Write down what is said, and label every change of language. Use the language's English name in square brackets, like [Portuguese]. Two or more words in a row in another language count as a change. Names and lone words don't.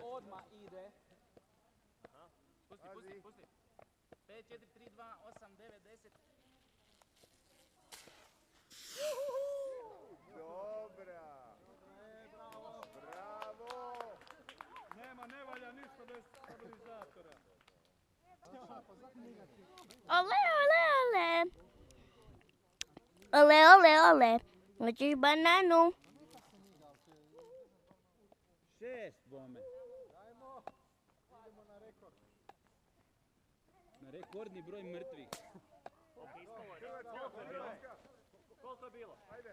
[Croatian] Odmah ide. Pusti, Pazi. pusti, pusti. 5, 4, 3, 2, 8, 9, 10. Dobra! Bravo! Ne valja ništa bez stabilizatora. Ole, ole, ole. Ole, ole, ole. Hoćeš bananu? 6, bome. Na rekordni broj mrtvih. Koliko je bilo? Ajde!